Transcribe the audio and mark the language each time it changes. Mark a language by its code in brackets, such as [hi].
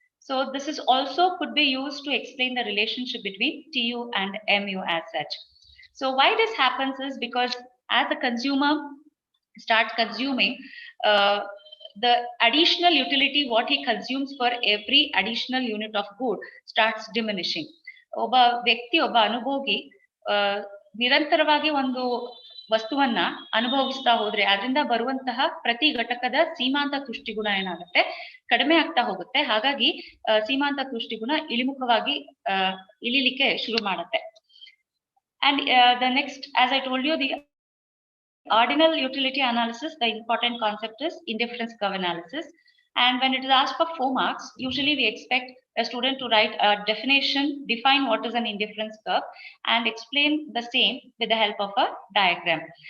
[en] So this is also could be used to explain the relationship between TU and MU as such. So why this happens is because as the consumer starts consuming, the additional utility what he consumes for every additional unit of good starts diminishing. [kn] ಒಬ್ಬ ವ್ಯಕ್ತಿ, ಒಬ್ಬ ಅನುಭೋಗಿ ನಿರಂತರವಾಗಿ ಒಂದು ವಸ್ತುವನ್ನ ಅನುಭವಿಸ್ತಾ ಹೋದ್ರೆ ಅದರಿಂದ ಬರುವಂತಹ ಪ್ರತಿ ಘಟಕದ ಸೀಮಾಂತ ತುಷ್ಟಿಗುಣ ಏನಾಗುತ್ತೆ, ಕಡಿಮೆ ಆಗ್ತಾ ಹೋಗುತ್ತೆ. ಹಾಗಾಗಿ ಸೀಮಾಂತ ತುಷ್ಟಿಗುಣ ಇಳಿಮುಖವಾಗಿ ಇಳಿಲಿಕ್ಕೆ ಶುರು ಮಾಡುತ್ತೆ. [en] And the next, as I told you, the ordinal utility analysis, the important concept is indifference curve analysis. And when it is asked for 4 marks, usually we expect a student to write a definition, define what is an indifference curve, and explain the same with the help of a diagram.